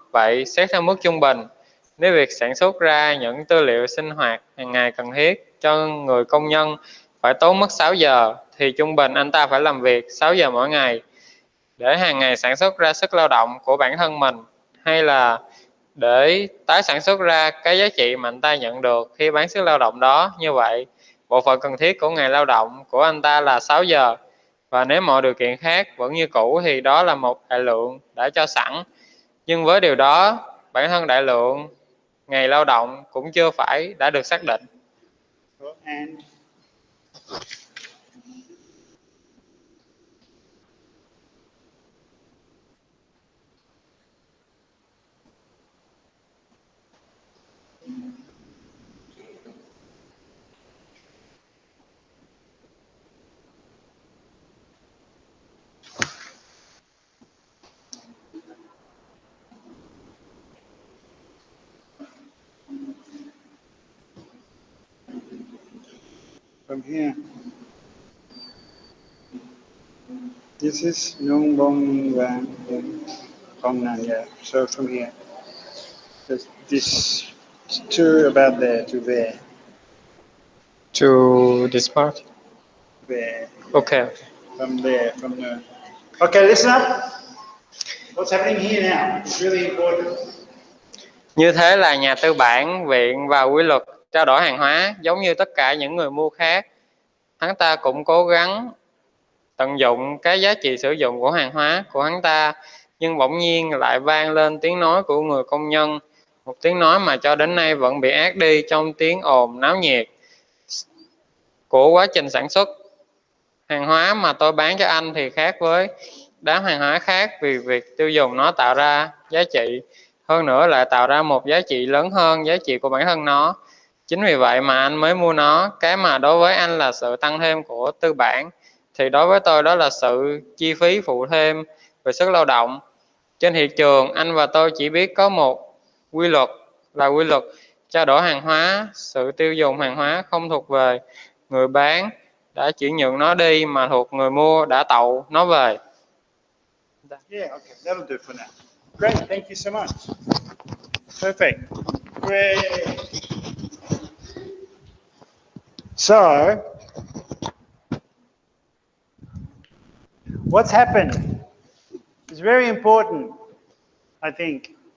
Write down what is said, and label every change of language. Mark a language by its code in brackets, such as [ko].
[vi] Vậy, xét theo mức trung bình, nếu việc sản xuất ra những tư liệu sinh hoạt hàng ngày cần thiết cho người công nhân phải tốn mất 6 giờ, thì trung bình anh ta phải làm việc 6 giờ mỗi ngày để hàng ngày sản xuất ra sức lao động của bản thân mình, hay là để tái sản xuất ra cái giá trị mà anh ta nhận được khi bán sức lao động đó. Như vậy, bộ phận cần thiết của ngày lao động của anh ta là 6 giờ, và nếu mọi điều kiện khác vẫn như cũ thì đó là một đại lượng đã cho sẵn. Nhưng với điều đó, bản thân đại lượng ngày lao động cũng chưa phải đã được xác định. [en] And from here, this is Nung Bong Van Kong Nan, yeah. So from here, this to about there, to there, To this part. there. Okay. From there, from the. Okay, listen up. What's happening here now? It's really important. [vi] Như thế là nhà tư bản, viện và quy luật trao đổi hàng hóa giống như tất cả những người mua khác. Hắn ta cũng cố gắng tận dụng cái giá trị sử dụng của hàng hóa của hắn ta, nhưng bỗng nhiên lại vang lên tiếng nói của người công nhân, một tiếng nói mà cho đến nay vẫn bị át đi trong tiếng ồn náo nhiệt của quá trình sản xuất. Hàng hóa mà tôi bán cho anh thì khác với đám hàng hóa khác, vì việc tiêu dùng nó tạo ra giá trị, hơn nữa lại tạo ra một giá trị lớn hơn giá trị của bản thân nó. Chính vì vậy mà anh mới mua nó. Cái mà đối với anh là sự tăng thêm của tư bản, thì đối với tôi đó là sự chi phí phụ thêm về sức lao động. Trên thị trường, anh và tôi chỉ biết có một quy luật là quy luật trao đổi hàng hóa. Sự tiêu dùng hàng hóa không thuộc về người bán đã chuyển nhượng nó đi, mà thuộc người mua đã tậu nó về. [en] Yeah, okay, that'll do for now. Great, thank you so much. Perfect. Great. So, what's happened is very important, I think.